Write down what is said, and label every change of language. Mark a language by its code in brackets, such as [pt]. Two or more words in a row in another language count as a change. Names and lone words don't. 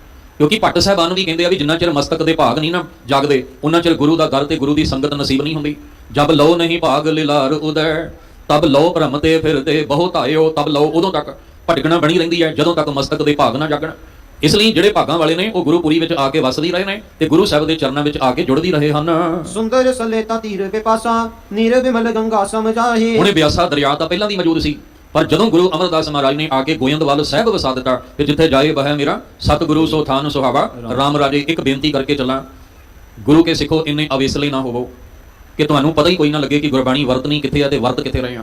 [pa] ਕਿਉਂਕਿ ਭੱਟ ਸਾਹਿਬਾਨ ਵੀ ਕਹਿੰਦੇ ਆ ਵੀ ਜਿੰਨਾ ਚਿਰ ਮਸਤਕ ਦੇ ਭਾਗ ਨਹੀਂ ਨਾ ਜਾਗਦੇ, ਉਹਨਾਂ ਚਿਰ ਗੁਰੂ ਦਾ ਦਰ ਤੇ ਗੁਰੂ ਦੀ ਸੰਗਤ ਨਸੀਬ ਨਹੀਂ ਹੁੰਦੀ। ਜਬ ਲਓ ਨਹੀਂ ਭਾਗ ਲਿਲਾਰ ਉਦੈ, ਤਬ ਲਓ ਭ੍ਰਮ ਤੇ ਫਿਰਦੇ ਬਹੁਤ ਆਇਓ। ਤਬ ਲਓ ਉਦੋਂ ਤੱਕ ਭਟਕਣਾ ਬਣੀ ਰਹਿੰਦੀ ਹੈ ਜਦੋਂ ਤੱਕ ਮਸਤਕ ਦੇ ਭਾਗ ਨਾ ਜਾਗਣ। ਇਸ ਲਈ ਜਿਹੜੇ ਭਾਗਾਂ ਵਾਲੇ ਨੇ ਉਹ ਗੁਰੂਪੁਰੀ ਵਿੱਚ ਆ ਕੇ ਵਸਦੀ ਰਹੇ ਨੇ, ਤੇ ਗੁਰੂ ਸਾਹਿਬ ਦੇ ਚਰਨਾਂ ਵਿੱਚ ਆ ਕੇ ਜੁੜਦੀ ਰਹੇ ਹਨ। ਸੁੰਦਰ ਸਲੇਤਾ ਤੀਰ ਵਿਪਾਸਾ ਨੀਰ ਵਿਮਲ ਗੰਗਾ ਸਮਝਾਹੇ। ਹੁਣੇ ਬਿਆਸਾ ਦਰਿਆ ਤਾਂ ਪਹਿਲਾਂ ਦੀ ਮੌਜੂਦ ਸੀ, ਪਰ ਜਦੋਂ ਗੁਰੂ ਅਮਰਦਾਸ ਮਹਾਰਾਜ ਨੇ ਆ ਕੇ ਗੋਇੰਦਵਾਲ ਸਾਹਿਬ ਵਸਾ ਦਿੱਤਾ, ਤੇ ਜਿੱਥੇ ਜਾਏ ਬਹਿ ਮੇਰਾ ਸਤਿਗੁਰੂ ਸੋ ਥਾਨ ਸੁਹਾਵਾ। ਰਾਮ ਰਾਜੇ ਇੱਕ ਬੇਨਤੀ ਕਰਕੇ ਚੱਲਾਂ, ਗੁਰੂ ਕੇ ਸਿੱਖੋ ਇੰਨੇ ਅਵੇਸਲੇ ਨਾ ਹੋਵੋ ਕਿ ਤੁਹਾਨੂੰ ਪਤਾ ਹੀ ਕੋਈ ਨਾ ਲੱਗੇ ਕਿ ਗੁਰਬਾਣੀ ਵਰਤਨੀ ਕਿੱਥੇ ਆ ਤੇ ਵਰਤ ਕਿੱਥੇ ਰਹੇ ਆ।